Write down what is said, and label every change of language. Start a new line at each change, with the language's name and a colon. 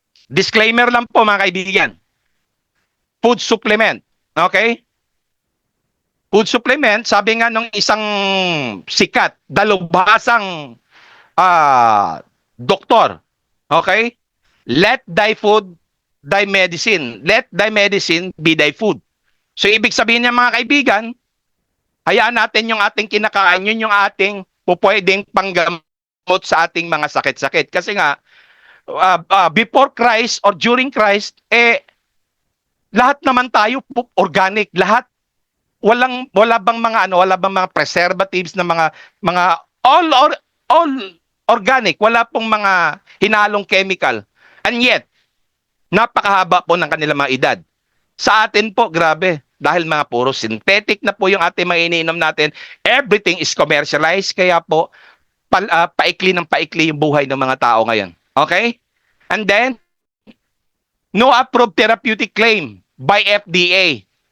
Filipino: Disclaimer lang po mga kaibigan.
English: Food supplement. Okay? Food supplement,
Filipino: sabi nga nung isang sikat, dalubhasang doktor.
English: Okay? Let thy food, thy medicine. Let thy medicine be thy food.
Filipino: So ibig sabihin niya mga kaibigan, hayaan natin yung ating kinakain, yun yung ating pupwedeng panggamot sa ating mga sakit-sakit. Kasi nga,
English: before Christ or during Christ,
Filipino: lahat naman tayo organic, lahat wala bang mga preservatives na mga
English: all organic,
Filipino: wala pong mga hinalong chemical.
English: And yet,
Filipino: napakahaba po ng kanilang mga edad. Sa atin po, grabe, dahil mga puro synthetic na po yung ating mga iniinom natin,
English: everything is commercialized,
Filipino: kaya po paikli ng paikli yung buhay ng mga tao ngayon.
English: Okay? And then, no approved therapeutic claim by FDA.